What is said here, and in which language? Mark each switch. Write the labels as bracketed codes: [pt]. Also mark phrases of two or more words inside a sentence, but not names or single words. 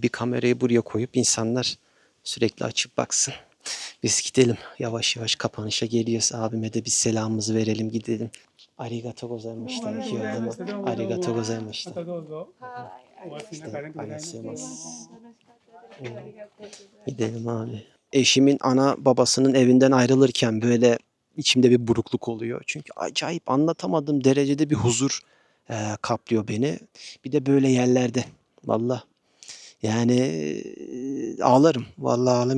[tr] Bir kamerayı buraya koyup insanlar sürekli açıp baksın. Biz gidelim. Yavaş yavaş kapanışa geliyoruz. Abime de bir selamımızı verelim gidelim. [ja] ありがとうございました. [tr] Arigato [ja] ま [tr] gozaimaşita. [ja] たどうぞ。お忘れなくありがとうございます。 [tr] Gidelim abi. Eşimin ana babasının evinden ayrılırken böyle içimde bir burukluk oluyor. Çünkü acayip anlatamadığım derecede bir huzur kaplıyor beni. Bir de böyle yerlerde. Valla. Yani ağlarım. Vallahi ağlarım.